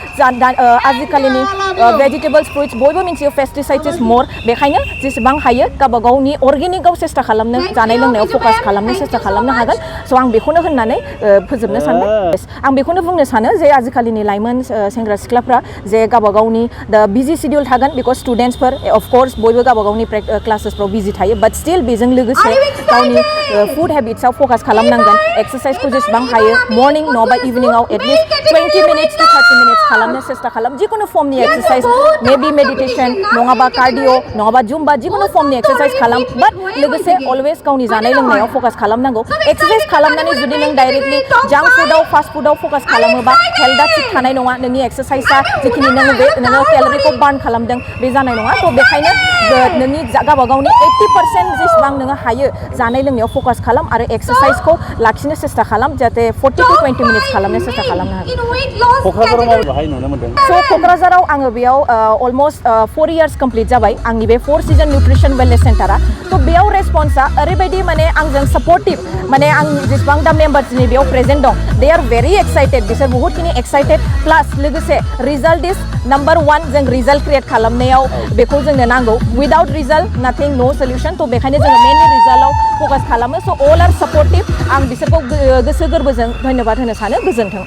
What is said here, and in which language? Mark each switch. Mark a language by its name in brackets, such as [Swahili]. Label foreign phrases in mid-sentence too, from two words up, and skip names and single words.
[Bodo] आजिखालिनि [English] vegetables fruits [Bodo] बयबो मिथियो [English] pesticides is more [Bodo] बेखायनो जेसेबां हायो गावबा गावनि अर्गेनिकआव सेस्था खालामनो जानाय लोंनायाव फकास खालामनो सेस्था खालामनो हागोन स' आं बेखौनो होननानै फोजोबनो सानदों आं बेखौनो बुंनो सानो जे आजिखालिनि लाइमोन सेंग्रा सिख्लाफ्रा जे गावबा गावनि [English] the busy schedule [Bodo] थागोन बिकज स्टुडेन्टसफोर [English] of course [Bodo] बयबो गावबा गावनि क्लासेसफ्राव बिजि थायो [English] but still [Bodo] बेजों लोगोसे गावनि फुड हेबिट्सआव फकास खालामनांगोन एक्सारसाइजखौ जेसेबां हायो मर्निं नङाबा इभिनिंआव एटलिस्ट [English] 20 minutes to 30 minutes [Bodo] खालामनो सेस्था खालाम जिखुनु फर्मनि एक्सारसाइज [English] maybe meditation [Bodo] नङाबा कार्डिअ नङाबा जुम्बा जिखुनु फर्मनि एक्सारसाइज खालाम बाट लोगोसे अलवेज गावनि जानाय लोंनायाव फकास खालामनांगौ एक्सारसाइज खालामनानै जुदि नों डाइरेक्टलि जांक फुडआव फास्ट फुडआव फकास खालामोबा हेल्थआ थिग थानाय नङा नोंनि एक्सारसाइजआ जिखिनि नोङो केल'रिखौ बार्न खालामदों बे जानाय नङा थ' बेखायनो नोंनि गावबा गावनि 80% जेसेबां नोङो हायो जानाय लोंनायाव फकास खालाम आरो एक्सारसाइजखौ लाखिनो सेस्था खालाम जाहाथे [English] 40 to 20 minutes [Bodo] खालामनो सेस्था खालामनो हागोन स' क'क्राझाराव आङो बेयाव अलमस्ट [English] 4 years complete [Bodo] जाबाय आंनि बे 4 season [English] nutrition wellness center [Bodo] थ' बेयाव रेसपन्सआ ओरैबायदि माने आंजों सापर्टिभ माने आं जेसेबां दा मेम्बार्सनि बेयाव प्रेजेन्ट दं दे [English] are very excited [Bodo] बिसोर बहुतखिनि एक्साइटेड प्लास लोगोसे [English] result is number 1 [Bodo] जों रिजाल्ट क्रिएट खालामनायाव बेखौ जोंनो नांगौ [English] without result nothing no solution [Bodo] थ' बेखायनो जोङो मेनलि रिजाल्टआव फकास खालामो स' [English] all are supportive [Bodo] आं बिसोरखौ गोसो गोरबोजों धन्यबाद होनो सानो गोजोन्थों